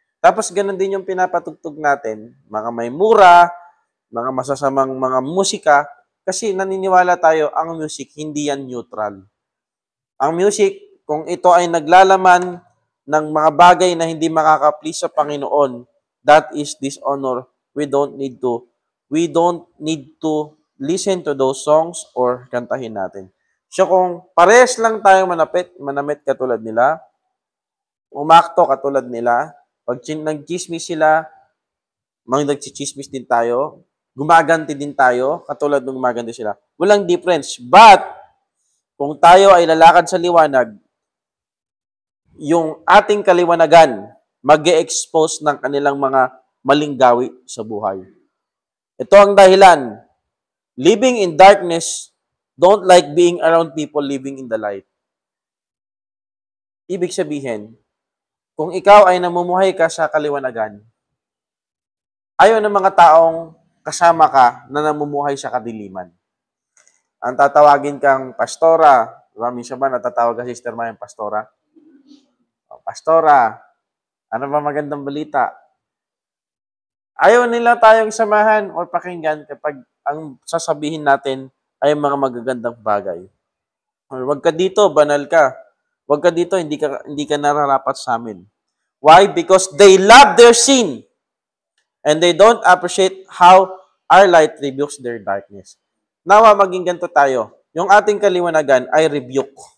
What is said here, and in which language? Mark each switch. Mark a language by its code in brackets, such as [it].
[tl] Tapos ganun din yung pinapatugtog natin, mga may mura, mga masasamang mga musika, kasi naniniwala tayo ang music hindi yan neutral. Ang music, kung ito ay naglalaman ng mga bagay na hindi makaka-please sa Panginoon, [en] that is dishonor. We don't need to listen to those songs or [tl] kantahin natin. So kung parehas lang tayo manamit katulad nila, umakto katulad nila, pag nag-chismis sila, nag-chismis din tayo, gumaganti din tayo, katulad ng gumaganti sila. Walang difference. But, kung tayo ay lalakad sa liwanag, yung ating kaliwanagan, mag-e-expose ng kanilang mga maling gawi sa buhay. Ito ang dahilan. [en] Living in darkness, don't like being around people living in the light. [tl] Ibig sabihin, kung ikaw ay namumuhay ka sa kaliwanagan, ayaw ng mga taong kasama ka na namumuhay sa kadiliman. Ang tatawagin kang pastora, diba? Minsan ba natatawag ka sister mo yung pastora? Pastora, ano ba magandang balita? Ayaw nila tayong samahan o pakinggan kapag ang sasabihin natin ay mga magagandang bagay. Huwag ka dito, banal ka. Huwag ka dito, hindi ka nararapat sa amin. [en] Why? Because they love their sin and they don't appreciate how our light rebukes their darkness. [tl] Nawa maging ganito tayo. Yung ating kaliwanagan ay [en] rebuke.